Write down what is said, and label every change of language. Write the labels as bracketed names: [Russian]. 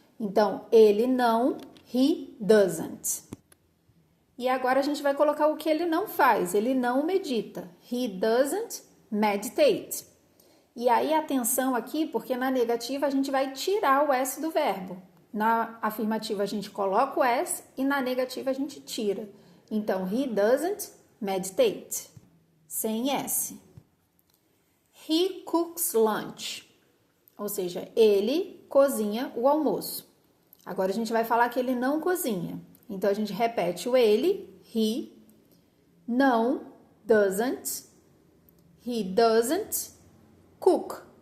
[Portuguese] Então, ele não, [English] he doesn't. [Portuguese] E agora a gente vai colocar o que ele não faz, ele não medita. [English] He doesn't meditate. [Portuguese] E aí, atenção aqui, porque na negativa a gente vai tirar o S do verbo. Na afirmativa a gente coloca o S e na negativa a gente tira. Então, [English] he doesn't meditate. [Portuguese] Sem S. [English] He cooks lunch. [Portuguese] Ou seja, ele cozinha o almoço. Agora a gente vai falar que ele não cozinha. Então, a gente repete o ele, he, não, doesn't, [English] he doesn't cook.